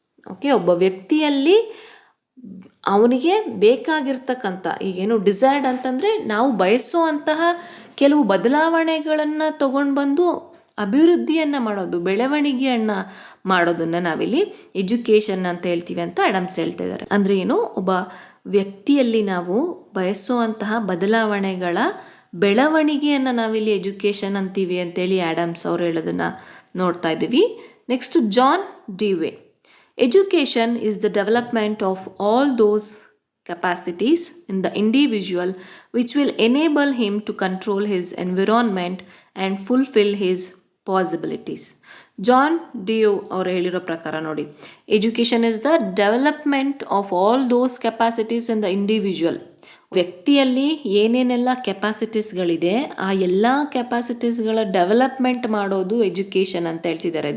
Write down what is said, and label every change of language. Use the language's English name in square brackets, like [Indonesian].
[Kannada] Okay, ಒಬ್ಬ ವ್ಯಕ್ತಿಯಲ್ಲಿ ಅವನಿಗೆ ಬೇಕಾಗಿರ್ತಕ್ಕಂಥ, ಈಗೇನು ಡಿಸೈರ್ಡ್ ಅಂತಂದರೆ ನಾವು ಬಯಸುವಂತಹ ಕೆಲವು ಬದಲಾವಣೆಗಳನ್ನು ತಗೊಂಡು ಬಂದು ಅಭಿವೃದ್ಧಿಯನ್ನು ಮಾಡೋದು, ಬೆಳವಣಿಗೆಯನ್ನು ಮಾಡೋದನ್ನು ನಾವಿಲ್ಲಿ ಎಜುಕೇಷನ್ ಅಂತ ಹೇಳ್ತೀವಿ ಅಂತ ಆ್ಯಡಮ್ಸ್ ಹೇಳ್ತಾ ಇದ್ದಾರೆ. ಅಂದರೆ ಏನು, ಒಬ್ಬ ವ್ಯಕ್ತಿಯಲ್ಲಿ ನಾವು ಬಯಸುವಂತಹ ಬದಲಾವಣೆಗಳ ಬೆಳವಣಿಗೆಯನ್ನು ನಾವಿಲ್ಲಿ ಎಜುಕೇಷನ್ ಅಂತೀವಿ ಅಂತೇಳಿ ಆ್ಯಡಮ್ಸ್ ಅವರು ಹೇಳೋದನ್ನು ನೋಡ್ತಾ ಇದ್ದೀವಿ. [English] Next John Dewey. Education is the development of all those capacities in the individual which will enable him to control his environment and fulfill his possibilities. John Dewey [Kannada] ಅವರು ಹೇಳಿರೋ ಪ್ರಕಾರ ನೋಡಿ, [English] Education is the development of all those capacities in the individual. [Kannada] ವ್ಯಕ್ತಿಯಲ್ಲಿ ಏನೇನೆಲ್ಲ ಕೆಪಾಸಿಟೀಸ್ಗಳಿದೆ ಆ ಎಲ್ಲ ಕೆಪಾಸಿಟೀಸ್ಗಳ development ಮಾಡೋದು education ಅಂತ ಹೇಳ್ತಿದ್ದಾರೆ.